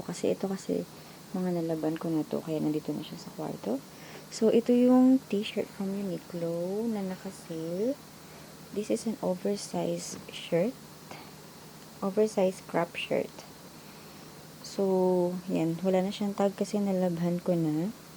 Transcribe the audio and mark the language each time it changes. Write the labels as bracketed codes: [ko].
[tl] Kasi ito mga nalaban ko na to. Kaya nandito na siya sa kwarto. So, ito yung t-shirt from Uniqlo na naka-sale. [en] This is an oversized shirt. Oversized crop shirt. So, [tl] yan. Wala na siyang tag kasi nalabhan ko na.